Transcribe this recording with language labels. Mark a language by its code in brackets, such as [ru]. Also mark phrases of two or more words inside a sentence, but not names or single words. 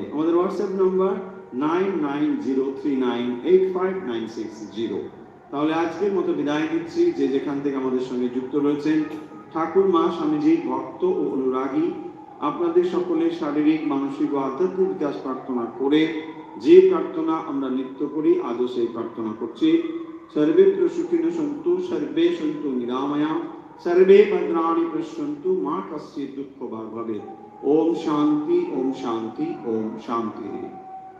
[bn] আমাদের হোয়াটসঅ্যাপ নম্বর 9903985960। তাহলে আজকের মতো বিদায় নিচ্ছি। যে যেখান থেকে আমাদের সঙ্গে যুক্ত রয়েছেন ঠাকুর মা স্বামীজি ভক্ত ও অনুরাগী আপনাদের সকলের শারীরিক মানসিক ও আধ্যাত্মিক বিকাশ প্রার্থনা করে যে প্রার্থনা আমরা নিত্য করি আজও সেই প্রার্থনা করছি। [sa] सर्वेत्र सुखिनो सन्तु सर्वे सन्तु निरामया सर्वे भद्राणि पश्यन्तु मा कश्चित् दुःखभाग् भवेत्। ओम शांति ओम शांति ओम शांति।